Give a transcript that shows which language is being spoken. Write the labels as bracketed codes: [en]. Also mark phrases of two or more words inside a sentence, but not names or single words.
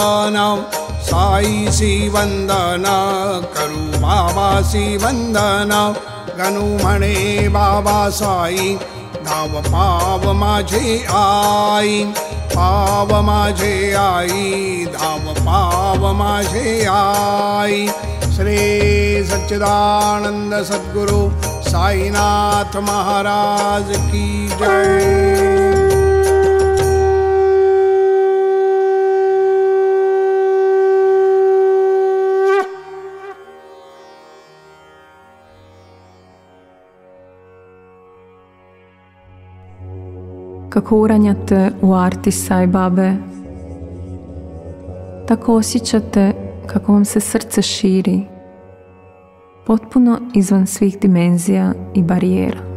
[mr] वंदन साई सी वंदना करू बाबा सी वंदना गणू म्हणे बाबा साई धाव पाव माझे आई पाव माझे आई धाव पाव माझे आई श्री सच्चिदानंद सद्गुरु साईनाथ महाराज की जय। [hr] Kako uranjate u arti Sai Babe, tako osjećate kako vam se srce širi, potpuno izvan svih dimenzija i barijera.